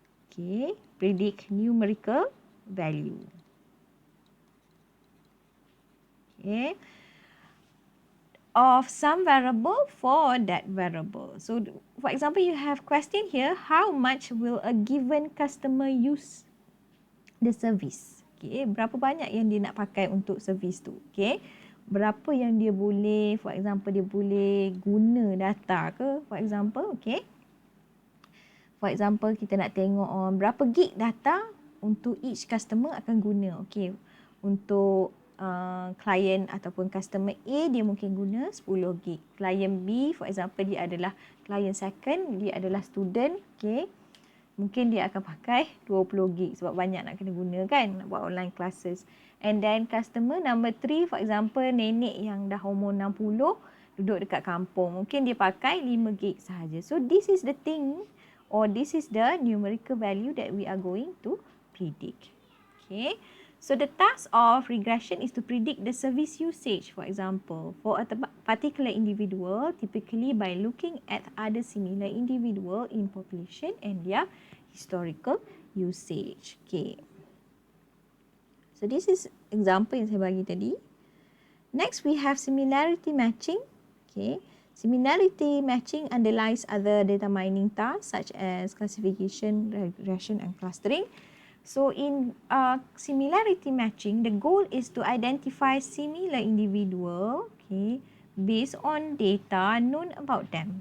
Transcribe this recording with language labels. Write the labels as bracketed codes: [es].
[en] Okay, predict numerical value. Okay, of some variable for that variable. So for example, you have question here, how much will a given customer use the service? [ms] Okay, berapa banyak yang dia nak pakai untuk servis tu? Okay, berapa yang dia boleh, [en] for example, [ms] dia boleh guna data ke, for example, okay. For example, kita nak tengok berapa gig data untuk [en] each customer [ms] akan guna. Okay, untuk klien ataupun customer A, dia mungkin guna 10 gig. Klien B, [en] for example, [ms] dia adalah klien second, dia adalah student, okay, mungkin dia akan pakai 20 gig sebab banyak nak kena guna kan, nak buat online classes. [en] And then customer number 3, for example, [ms] nenek yang dah umur 60, duduk dekat kampung, mungkin dia pakai 5 gig sahaja. [en] So this is the thing, or this is the numerical value that we are going to predict. Okay. So the task of regression is to predict the service usage, for example, for a particular individual, typically by looking at other similar individual in population and their historical usage. Okay. So this is example [ms] yang saya bagi tadi. [en] Next, we have similarity matching. Okay. Similarity matching underlies other data mining tasks such as classification, regression and clustering. So in similarity matching, the goal is to identify similar individual, okay, based on data known about them.